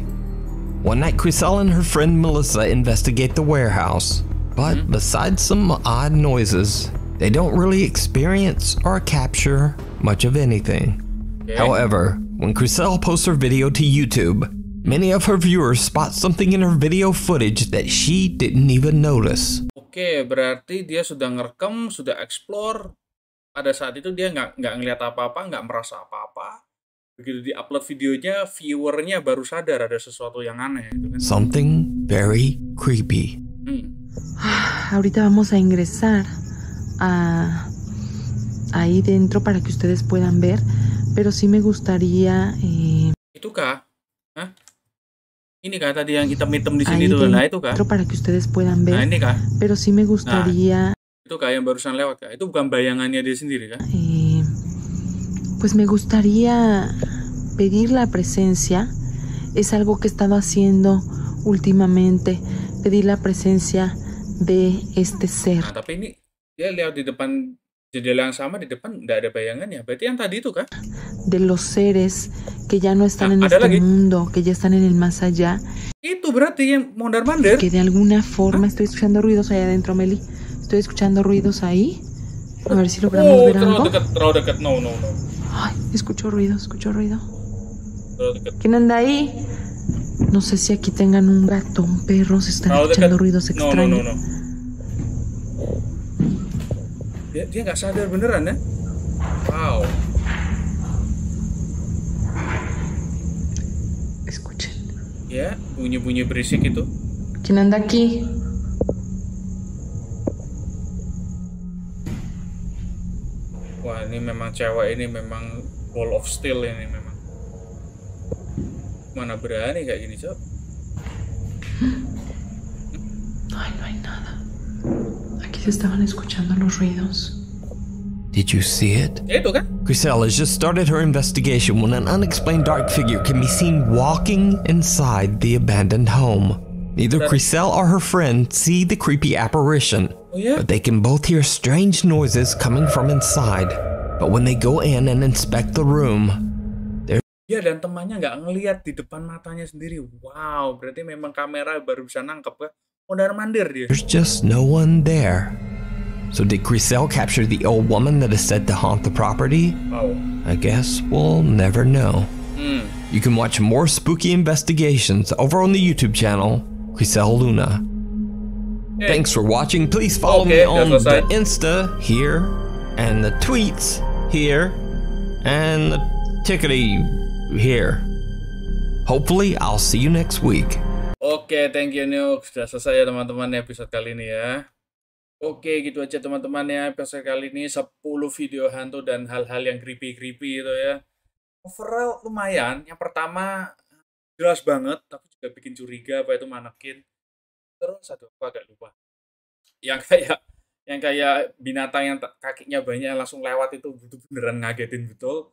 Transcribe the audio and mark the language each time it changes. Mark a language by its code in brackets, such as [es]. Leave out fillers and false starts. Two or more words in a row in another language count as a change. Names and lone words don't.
[en] One night, Crisel and her friend Melissa investigate the warehouse, but besides some odd noises, they don't really experience or capture much of anything. However, when Crisel posts her video to YouTube, many of her viewers spot something in her video footage that she didn't even notice. [id] Oke, berarti dia sudah ngerekam, sudah explore. Pada saat itu dia nggak ngeliat apa-apa, nggak merasa apa-apa. Begitu di-upload videonya, viewernya baru sadar ada sesuatu yang aneh. Gitu kan. [en] Something very creepy. [es] Ahorita vamos a ingresar ahí dentro para que ustedes puedan ver, pero sí me gustaría... [id] Itu kah? Hah? Ini kah tadi yang hitam-hitam di sini tuh? Nah, itu kah? [es] Para que ustedes puedan ver, [id] nah, ini kah? [es] Pero sí me gustaría... [id] Itu kah yang barusan lewat kah? Itu bukan bayangannya dia sendiri kah? [es] Pues me gustaría pedir la presencia. Es algo que he estado haciendo últimamente. Pedir la presencia de este ser. [id] Nah, tapi ini dia lihat di depan jendela yang sama, di depan nggak ada bayangannya. Berarti yang tadi itu kah? [es] De los seres que ya no están en este mundo, que ya están en el más allá. [id] Itu berarti yang mondar-mandir. [es] Que de alguna forma estoy escuchando ruidos allá adentro, Meli. Estoy escuchando ruidos ahí. A ver si logramos ver algo. [id] Terlalu dekat. [es] No. Ay, escucho ruido. ¿Quién anda ahí? No sé si aquí tengan un gato, un perro, se están escuchando ruidos extraños. No. [id] Dia nggak sadar beneran ya? Wow. [es] Escuchen. [id] Ya, bunyi-bunyi berisik itu. [es] ¿Quién anda aquí? [id] Wah, ini memang cewek ini memang [en] ball of steel [id] ini memang. Mana berani kayak gini, Cok? [es] Ay, no hay nada. Aquí se estaban escuchando los ruidos. [en] Did you see it? [id] Itu kan? [en] Crisel has just started her investigation when an unexplained dark figure can be seen walking inside the abandoned home. Neither Crisel or her friend see the creepy apparition, but they can both hear strange noises coming from inside. But when they go in and inspect the room, [id] dia dan temannya nggak ngelihat di depan matanya sendiri. Wow, berarti memang kamera baru bisa nangkep kan? Mondar-mandir dia. [en] there's just no one there. So did Grisel capture the old woman that is said to haunt the property? Wow. I guess we'll never know. You can watch more spooky investigations over on the YouTube channel, Grisel Luna. Thanks for watching. Please follow me on the Insta here, and the tweets here, and the tickety here. Hopefully, I'll see you next week. Oke, thank you Nuk. [id] Sudah selesai ya teman-teman episode kali ini ya. Oke, gitu aja teman-teman ya episode kali ini 10 video hantu dan hal-hal yang creepy-creepy itu ya. Overall lumayan. Yang pertama jelas banget, tapi juga bikin curiga apa itu manekin. Terus satu aku agak lupa. Yang kayak binatang yang kakinya banyak langsung lewat itu beneran ngagetin betul.